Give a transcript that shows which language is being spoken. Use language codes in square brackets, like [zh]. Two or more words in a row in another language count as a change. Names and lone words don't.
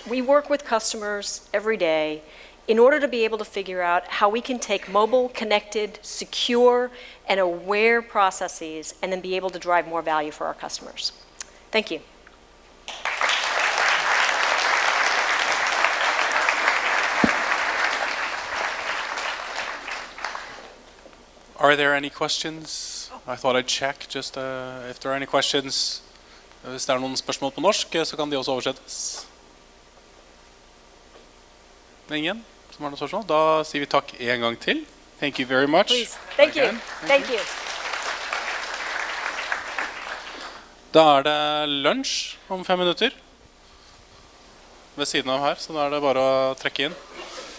[en] We work with customers every day in order to be able to figure out how we can take mobile, connected, secure, and aware processes and then be able to drive more value for our customers. Thank you. Are there any questions? I thought I'd check just if there are any questions. [no] Hvis det er noen spørsmål på norsk, så kan de også oversettes. Det er ingen som har noen spørsmål. Da sier vi takk en gang til. [en] Thank you very much. Please. Thank you. Thank you. [no] Da er det lunsj om 5 minutter ved siden av her, så da er det bare å trekke inn.